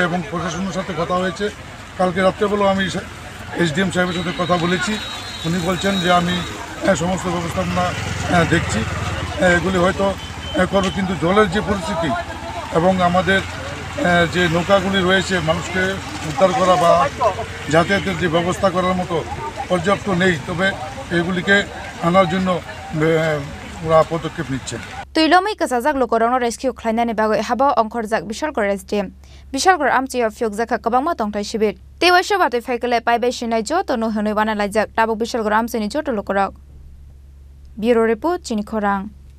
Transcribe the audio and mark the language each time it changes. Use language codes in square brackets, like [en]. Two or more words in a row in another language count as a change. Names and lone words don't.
[bn] এবং প্রশাসনের সাথে কথা হয়েছে কালকে রাত্রেবেলাও আমি এসডিএম সাহেবের সাথে কথা বলেছি উনি বলছেন যে আমি সমস্ত ব্যবস্থাপনা দেখছি এগুলি হয়তো করবো কিন্তু জলের যে পরিস্থিতি এবং আমাদের যে নৌকাগুলি রয়েছে মানুষকে উদ্ধার করা বা যাতায়াতের যে ব্যবস্থা করার মতো পর্যাপ্ত নেই তবে এগুলিকে আনার জন্য ওরা পদক্ষেপ নিচ্ছেন [trp] Tuilomai kasajak lukorokno rescue khlainani bagai habao ongkhorjak Bishalkor SDM Bishalkor amchiyo fyokjaka kwbangma tongthai shibir tewaisha batui faikale paibai sinai joto no honoi bana laijak tabuk Bishalkor amchini joto lukorok Bureau Report Chini Khorang